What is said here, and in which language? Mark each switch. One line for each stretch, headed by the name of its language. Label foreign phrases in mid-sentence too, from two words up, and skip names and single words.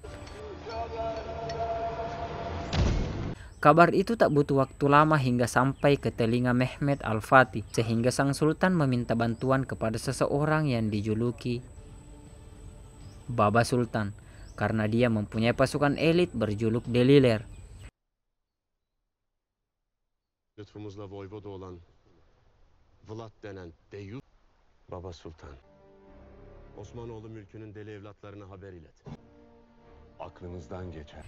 Indonesian: Kabar itu tak butuh waktu lama hingga sampai ke telinga Mehmed Al-Fatih, sehingga sang sultan meminta bantuan kepada seseorang yang dijuluki Baba Sultan, karena dia mempunyai pasukan elit berjuluk Deliler.
Turkish: Lütfumuzla voyvoda olan Vlad denen Deyus Baba Sultan, Osmanoğlu mülkünün deli evlatlarına haber ilet. Aklınızdan geçer.